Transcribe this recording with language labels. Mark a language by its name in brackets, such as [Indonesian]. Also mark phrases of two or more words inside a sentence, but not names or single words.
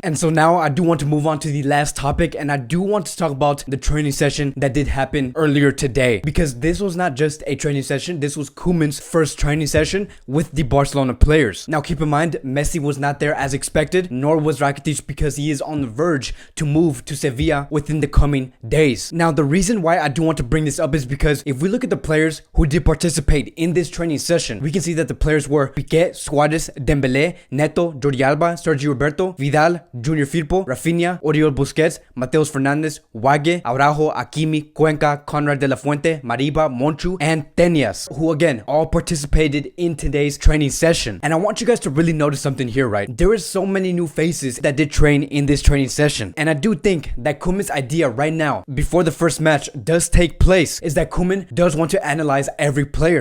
[English] And so now I do want to move on to the last topic, and I do want to talk about the training session that did happen earlier today, because this was not just a training session, this was Koeman's first training session with the Barcelona players. Now keep in mind, Messi was not there as expected, nor was Rakitic, because he is on the verge to move to Sevilla within the coming days. Now the reason why I do want to bring this up is because if we look at the players who did participate in this training session, we can see that the players were Piqué, Suarez, Dembélé, Neto, Jordi Alba, Sergio Roberto, Vidal, Junior Firpo, Rafinha, Oriol Busquets, Mateus Fernandes, Wague, Araujo, Hakimi, Cuenca, Conrad de la Fuente, Mariba, Monchu, and Tenias, who again all participated in today's training session. And I want you guys to really notice something here, right? There is so many new faces that did train in this training session. And I do think that Koeman's idea right now, before the first match does take place, is that Koeman does want to analyze every player.